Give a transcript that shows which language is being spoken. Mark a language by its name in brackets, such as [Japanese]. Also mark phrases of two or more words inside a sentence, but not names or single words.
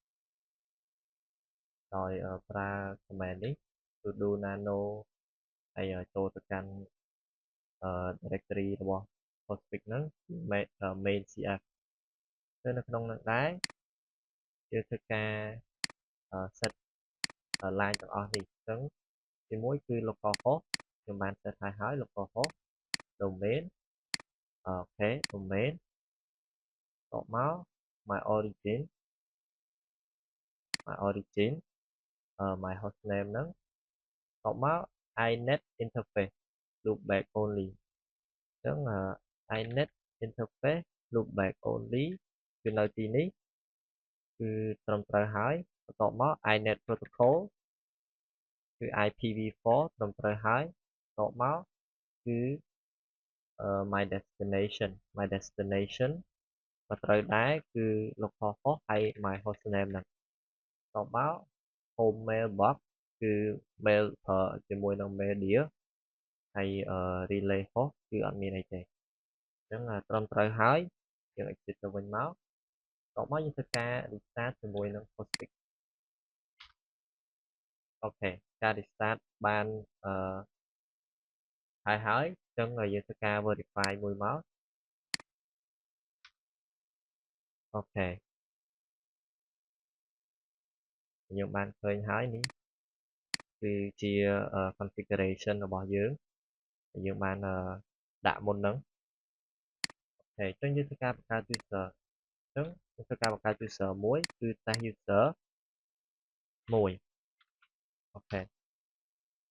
[Khmer] ដោយប្រើ command នេះ [English] sudo nano [Khmer] ហើយចូលទៅកាន់directory របស់ Postfix ហ្នឹង [English] main cf [Khmer] ទៅនៅក្នុងហ្នឹងដែរយើងធ្វើការ [English] set line [Khmer] ទាំងអស់នេះអញ្ចឹងទី1គឺ localhost ខ្ញុំបាន set ហើយ [English] localhost domain [Khmer] អូខេ domain តបមក [English] my origin my hostname [Khmer] ហ្នឹងតបមក [English] inet interface loopback only [Khmer] អញ្ចឹង [English] inet interface loopback only [Khmer] គឺនៅទីនេះគឺត្រឹម ត្រូវហើយបន្ទាប់មក [English] inet protocol [Khmer] គឺ IPv4 ត្រឹមត្រូវហើយបន្ទាប់មកគឺ my destination ក៏ត្រូវដែរគឺ localhost ហើយ [English] my hostname [Khmer] ហ្នឹងបន្ទាប់មក [English] home mailbox [Khmer] គឺ mail ជាមួយនឹង media ហើយ [English] relay host [Khmer] គឺអត់មានអីទេអញ្ចឹងត្រឹមត្រូវហើយយើង exit ទៅវិញមកបន្ទាប់មកយើងធ្វើការ restart ជាមួយនឹង Postfix អូខេការ restart បាន ហើយអញ្ចឹងយើងធ្វើការ verify មួយមកអូខេយើងបានឃើញហើយនេះគឺជា configuration របស់យើងយើងបានដាក់មុនហ្នឹងអូខេអញ្ចឹងយើងធ្វើការបង្កើត user អញ្ចឹងយើងធ្វើការបង្កើត user មួយគឺ [English] test user 1 [Khmer] អូខេ